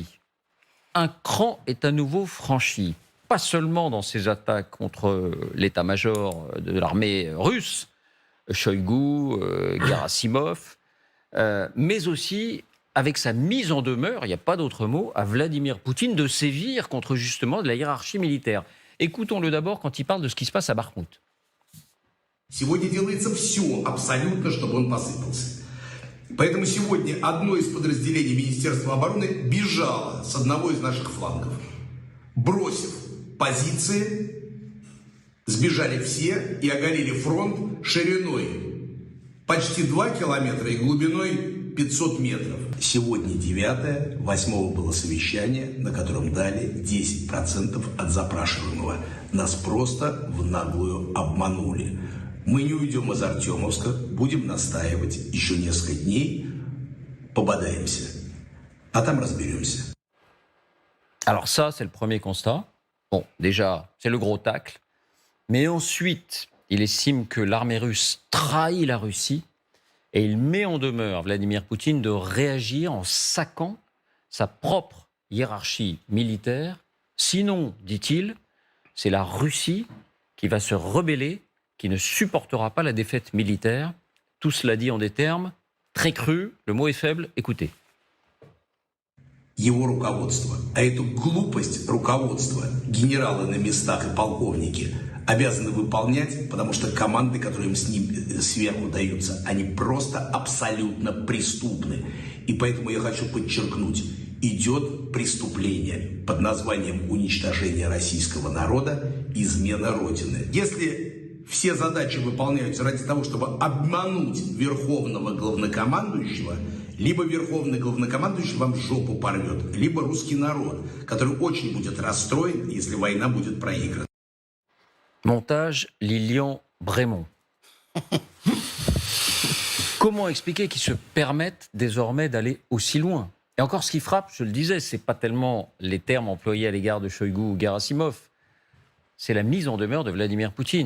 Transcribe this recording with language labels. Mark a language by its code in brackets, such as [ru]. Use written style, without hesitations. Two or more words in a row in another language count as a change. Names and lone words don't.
[fr] Un cran est à nouveau franchi, pas seulement dans ses attaques contre l'état-major de l'armée russe, Shoigu, Gerasimov, mais aussi avec sa mise en demeure, il n'y a pas d'autre mot, à Vladimir Poutine de sévir contre justement de la hiérarchie militaire. Écoutons-le d'abord quand il parle de ce qui se passe à Bakhmout. [ru] Сегодня делается все абсолютно, чтобы он посыпался. Поэтому сегодня одно из подразделений Министерства обороны бежало с одного из наших флангов. Бросив позиции, сбежали все и оголили фронт шириной почти 2 километра и глубиной 500 метров. Сегодня 9-е, 8-го было совещание, на котором дали 10% от запрашиваемого. Нас просто в наглую обманули. Мы не уйдем из Артемовска, будем настаивать еще несколько дней, пободаемся, а там разберемся. [fr] Alors ça, c'est le premier constat. Bon, déjà, c'est le gros tacle. Mais ensuite, il estime que l'armée russe trahit la Russie et il met en demeure Vladimir Poutine de réagir en saquant sa propre hiérarchie militaire. Sinon, dit-il, c'est la Russie qui va se rebeller, qui ne supportera pas la défaite militaire. Tout cela dit en des termes très crus, le mot est faible, écoutez. [ru] Его руководство, а эту глупость руководства генералы на местах и полковники обязаны выполнять, потому что команды, которые им с ним сверху даются, они просто абсолютно преступны. И поэтому я хочу подчеркнуть, идет преступление под названием уничтожение российского народа, измена Родины. Если все задачи выполняются ради того, чтобы обмануть верховного главнокомандующего, либо верховный главнокомандующий вам жопу порвет, либо русский народ, который очень будет расстроен, если война будет проиграна. [fr] Montage Lilian Brémond. Comment expliquer qu'ils se permettent désormais d'aller aussi loin? Et encore, ce qui frappe, je le disais, c'est pas tellement les termes employés à l'égard de Shoigu ou Gerasimov, c'est la mise en demeure de Vladimir Poutine.